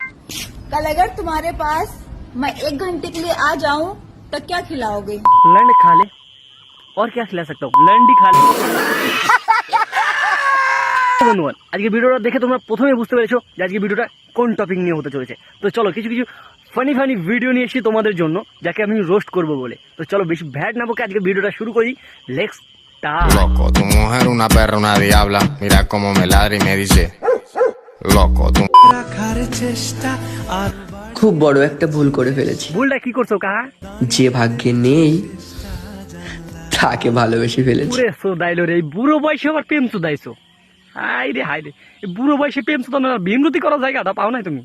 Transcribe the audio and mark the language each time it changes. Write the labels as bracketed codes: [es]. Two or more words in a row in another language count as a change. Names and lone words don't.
[hi] कल अगर तुम्हारे पास मैं 1 घंटे के लिए आ जाऊं तो क्या खिलाओगे? लंड खा ले और क्या खिला सकता हूँ, लंडी खा ले। [bn] বন্ধুগণ, আজকে ভিডিওটা দেখে তোমরা প্রথমে বুঝতে পেরেছো যে আজকে ভিডিওটা কোন টপিক নিয়ে হতে চলেছে। তো চলো কিছু কিছু [en] funny video [bn] নিয়ে এসেছি তোমাদের জন্য, যাকে আমি রোস্ট করবো বলে। তো চলো বেশি ভ্যাট না বকে আজকে ভিডিওটা শুরু করি। [en] Let's start. [es] Loco, tu mujer una perra, una diabla. Mira cómo me ladra y me dice, loco, tu [bn] খুব বড় একটা ভুল করে ফেলেছি। ভুলটা কি করছো কাহা? যে ভাগ্যে নেই তাকে ভালোবেসে ফেলেছি। পুরে সোদাইলো রে, এই বুড়ো বয়সে আবার প্রেম চুদাইছো। হাই রে এই বুড়ো বয়সে প্রেম চুদানো না, ভীমরতি করার জায়গাটা পাও নাই তুমি?